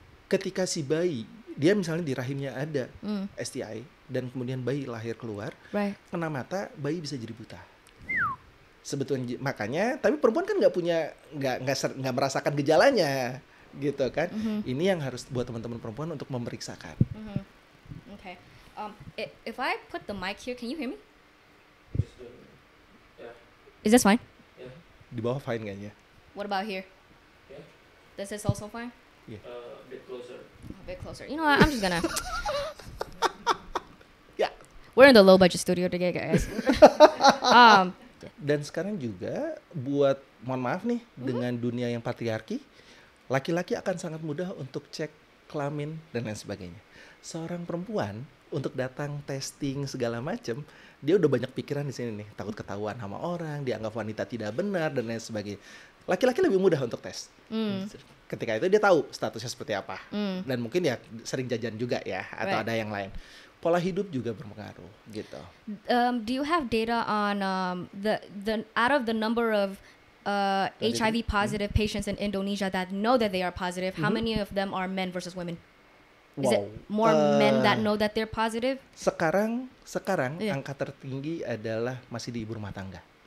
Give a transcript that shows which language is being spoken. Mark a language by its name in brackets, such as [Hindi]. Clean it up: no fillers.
[Indonesian] Ketika si bayi, dia misalnya di rahimnya ada STI, dan kemudian bayi lahir keluar, kena mata, bayi bisa jadi buta. Sebetulnya makanya, tapi perempuan kan nggak merasakan gejalanya, gitu kan? Ini yang harus buat teman-teman perempuan untuk memeriksakan. [English] Okay. If I put the mic here, can you hear me? Is this fine? [Indonesian] Yeah. Di bawah fine kayaknya. [English] What about here? Yeah. This is also fine? Yeah. A bit closer. A bit closer. You know what? I'm just gonna. [Indonesian] Ya. [English] We're in the low budget studio today, guys. [Indonesian] Dan sekarang juga buat, mohon maaf nih, dengan dunia yang patriarki, laki-laki akan sangat mudah untuk cek kelamin dan lain sebagainya. Seorang perempuan untuk datang testing segala macam, dia udah banyak pikiran di sini nih, takut ketahuan sama orang, dianggap wanita tidak benar dan lain sebagainya. Laki-laki lebih mudah untuk tes. Ketika itu dia tahu statusnya seperti apa. Dan mungkin ya sering jajan juga ya, atau ada yang lain. Pola hidup juga berpengaruh gitu. [English] Do you have data on the out of the number of HIV positive patients in Indonesia that know that they are positive, how many of them are men versus women? Is it more men that know that they're positive? [Indonesian] Sekarang angka tertinggi adalah masih di ibu rumah tangga.